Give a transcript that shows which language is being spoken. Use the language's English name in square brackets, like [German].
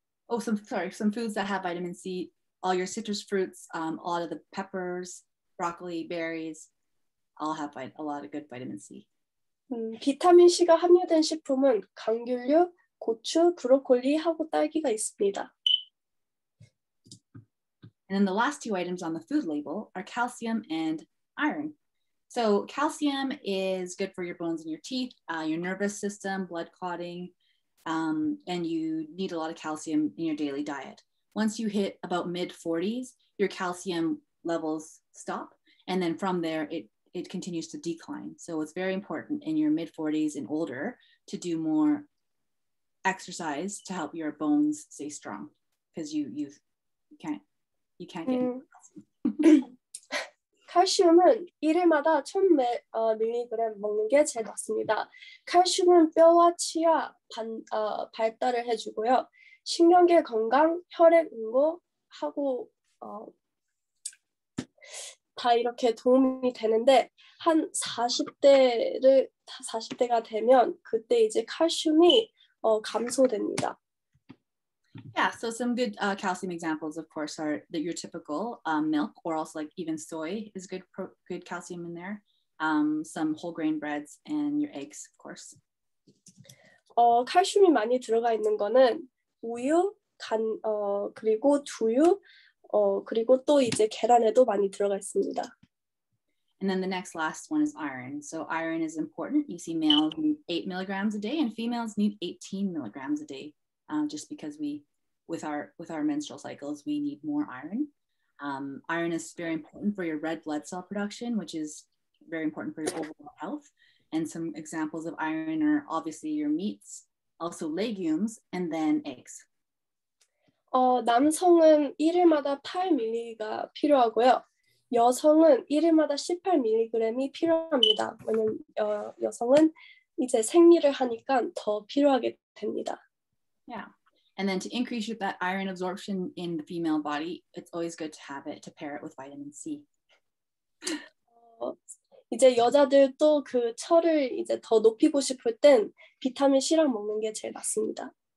[English] Some foods that have vitamin C, all your citrus fruits, a lot of the peppers, broccoli, berries, all have a lot of good vitamin C. [Korean] 비타민 C가 함유된 식품은 감귤류, 고추, 브로콜리하고 딸기가 있습니다. [English] And then the last two items on the food label are calcium and iron. So calcium is good for your bones and your teeth, your nervous system, blood clotting, and you need a lot of calcium in your daily diet. Once you hit about mid-40s, your calcium levels stop, and then from there, it continues to decline. So it's very important in your mid-40s and older to do more exercise to help your bones stay strong, because you can't get [Korean] 칼슘은 일일마다 1000mg 먹는 게 제일 맞습니다. 칼슘은 뼈와 치아 발달을 해주고요. 신경계 건강, 혈액 응고하고 다 이렇게 도움이 되는데 한 40대가 되면 그때 이제 칼슘이 감소됩니다. [English] Yeah, so some good calcium examples, of course, are your typical milk, or also like even soy is good calcium in there. Some whole grain breads and your eggs, of course. [Korean] 칼슘이 많이 들어가 있는 거는 우유, 그리고 두유, 그리고 또 이제 계란에도 많이 들어가 있습니다. [English] And then the last one is iron. So iron is important. You see males need 8 milligrams a day and females need 18 milligrams a day. Just because with our menstrual cycles, we need more iron. Iron is very important for your red blood cell production, which is very important for your overall health. And some examples of iron are obviously your meats, also legumes, and then eggs. [Korean] 남성은 1일마다 8mg가 필요하고요. 여성은 1일마다 18mg이 필요합니다. 왜냐면 여성은 이제 생리를 하니까 더 필요하게 됩니다. [English] Yeah. And then to increase that iron absorption in the female body, it's always good to have it, to pair it with vitamin C. [Korean] 이제 여자들도 그 철을 이제 더 높이고 싶을 땐 비타민 C랑 먹는 게 제일 맞습니다.